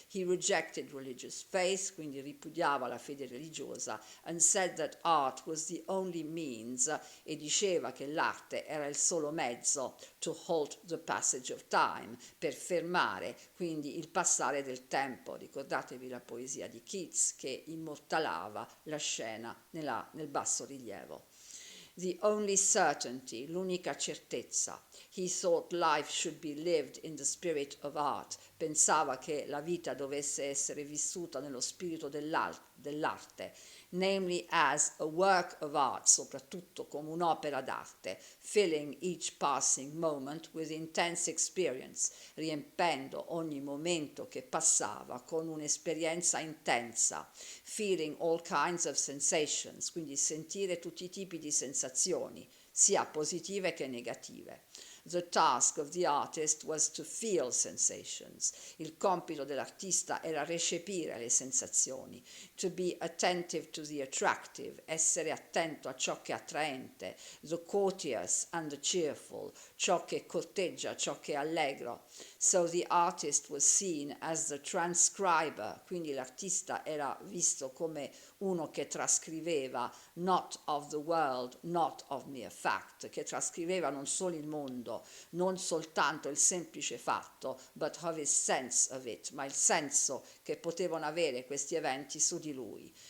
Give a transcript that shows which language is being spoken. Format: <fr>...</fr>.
<en>He rejected religious faith,</en> <it>quindi ripudiava la fede religiosa,</it> <en>and said that art was the only means,</en> <it>e diceva che l'arte era il solo mezzo</it> <en>to halt the passage of time,</en> <it>per fermare quindi il passare del tempo. Ricordatevi la poesia di Keats che immortalava la scena nel basso rilievo.</it> <en>The only certainty,</en> <it>l'unica certezza.</it> <en>He thought life should be lived in the spirit of art.</en> <it>Pensava che la vita dovesse essere vissuta nello spirito dell'arte,</it> <en>namely as a work of art,</en> <it>soprattutto come un'opera d'arte,</it> <en>filling each passing moment with intense experience,</en> <it>riempendo ogni momento che passava con un'esperienza intensa,</it> <en>feeling all kinds of sensations,</en> <it>quindi sentire tutti i tipi di sensazioni, sia positive che negative.</it> <en>The task of the artist was to feel sensations.</en> <it>Il compito dell'artista era recepire le sensazioni,</it> <en>to be attentive to the attractive,</en> <it>essere attento a ciò che è attraente,</it> <en>the courteous and the cheerful,</en> <it>ciò che corteggia, ciò che è allegro.</it> <en>So the artist was seen as the transcriber,</en> <it>quindi l'artista era visto come uno che trascriveva,</it> <en>not of the world, not of mere fact,</en> <it>che trascriveva non solo il mondo, non soltanto il semplice fatto,</it> <en>but of his sense of it,</en> <it>ma il senso che potevano avere questi eventi su di lui.</it>